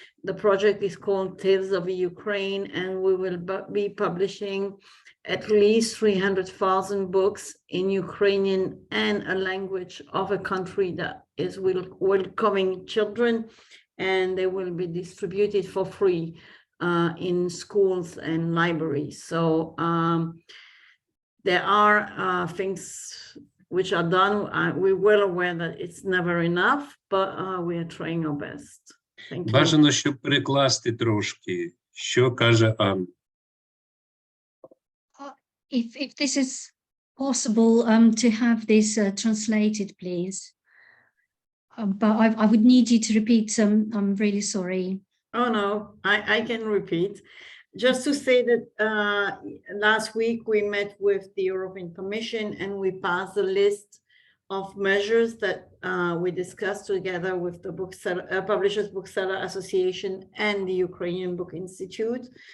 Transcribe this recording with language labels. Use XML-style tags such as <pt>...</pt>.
<en>The project is called Tales of Ukraine, and we will be publishing at least 300,000 books in Ukrainian and a language of a country that is welcoming children, and they will be distributed for free in schools and libraries. So there are things which are done. We're well aware that it's never enough, but we are trying our best. Thank you.</en> <uk>Бажано, щоб перекласти трошки, що каже Анна.</uk> <en>If this is possible, to have this translated, please. But I would need you to repeat some. I'm really sorry. Oh no, I can repeat. Just to say that last week we met with the European Commission and we passed a list of measures that we discussed together with the Publishers Bookseller Association and the Ukrainian Book Institute.</en>